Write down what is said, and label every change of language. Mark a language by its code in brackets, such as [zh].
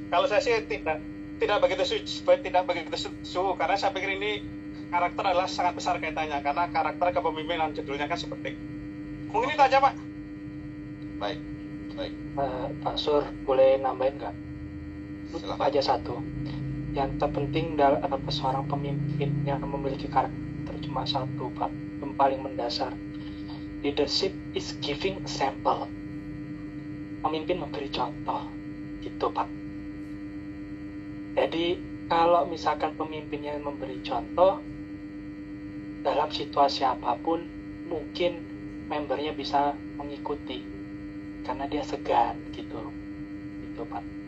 [id] Kalau saya sih tidak begitu setuju karena saya pikir ini karakter adalah sangat besar kaitannya karena karakter kepemimpinan judulnya kan seperti. Mungkin itu aja Pak. Baik. Pak Sur, boleh nambahin nggak? Silakan. Aja satu. Yang terpenting dalam seorang pemimpin yang memiliki karakter cuma satu, Pak, yang paling mendasar. [en] Leadership is giving a sample. [id] Pemimpin memberi contoh, gitu Pak. Jadi kalau misalkan pemimpinnya memberi contoh dalam situasi apapun, mungkin membernya bisa mengikuti karena dia segan, gitu Pak.